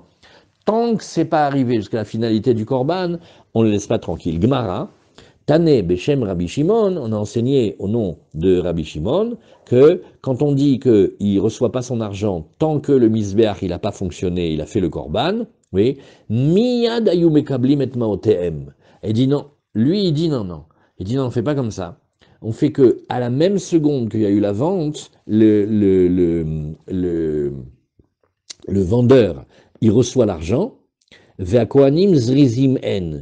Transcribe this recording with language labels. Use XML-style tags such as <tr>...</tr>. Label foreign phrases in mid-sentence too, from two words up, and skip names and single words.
<fr>Tant que c'est pas arrivé jusqu'à la finalité du Korban, on ne le laisse pas tranquille.</fr> <he>גמרא, תני בשם רבי שמעון,</he> <fr>on a enseigné au nom de Rabbi Shimon que quand on dit qu'il ne reçoit pas son argent tant que le misbeach il n'a pas fonctionné, il a fait le korban, oui,</fr> <he>מיד היו מקבלים את מעותיהם.</he> <fr>Et dit non, lui il dit non, non. Il dit non, on ne fait pas comme ça. On fait que à la même seconde qu'il y a eu la vente, le vendeur, il reçoit l'argent,</fr> <he>והכהנים זריזים הן.</he>